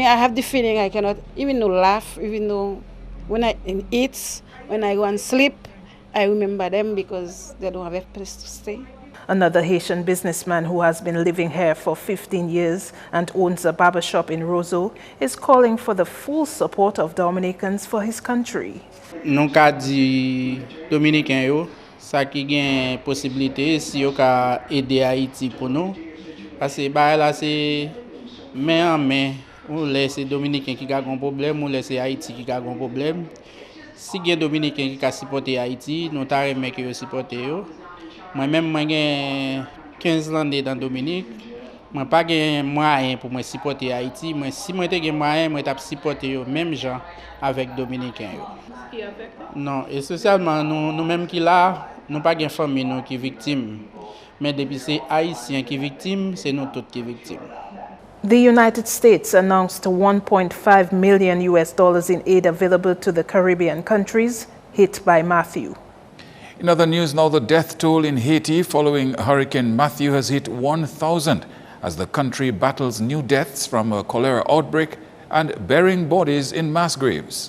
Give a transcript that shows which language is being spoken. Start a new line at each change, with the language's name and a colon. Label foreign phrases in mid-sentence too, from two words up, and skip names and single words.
English: I have the feeling I cannot even though laugh, even though when I eat, when I go and sleep, I remember them because they don't have a place to stay. Another Haitian businessman who has been living here for 15 years and owns a barber shop in Roseau is calling for the full support of Dominicans for his country.
Haitian Creole: Nou ka di Dominicain yo, sa ki gen posibilite si yo ka ede Haiti pou nou. Parce ba la se men an men, ou laisse Dominicain qui a un problème, ou laisse Haïti qui a un problème. Si gen Dominicain qui a supporté Haïti, nous ta remen ki yo supporté yo. Moi-même, moi gen 15 ans dans Dominique. Moi pas gen moyen pour moi supporter Haïti, mais si moi te gen moyen, moi t'a supporter yo même gens avec Dominicain yo. Non, et socialement nous même qui là, nous pas gen famille nous qui victime. Mais depuis c'est Haïtien qui victime, c'est nous tous qui victime.
English: The United States announced $1.5 million in aid available to the Caribbean countries hit by Matthew. In other news now, the death toll in Haiti following Hurricane Matthew has hit 1,000 as the country battles new deaths from a cholera outbreak and burying bodies in mass graves.